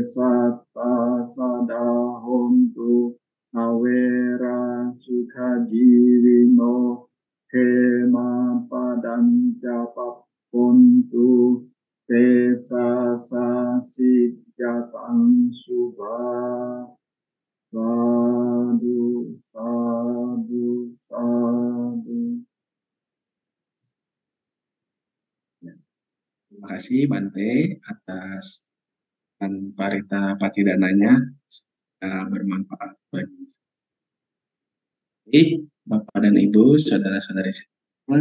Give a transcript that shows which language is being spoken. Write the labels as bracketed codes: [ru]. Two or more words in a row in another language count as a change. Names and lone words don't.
[pi] satta sadahontu awera sukha jiwino kema padanca papuntu tesa sasijatang subha sadu sadu sadu. [id] Terima kasih Bante atas parita patidananya, bermanfaat bagi Bapak dan Ibu, saudara-saudari semua.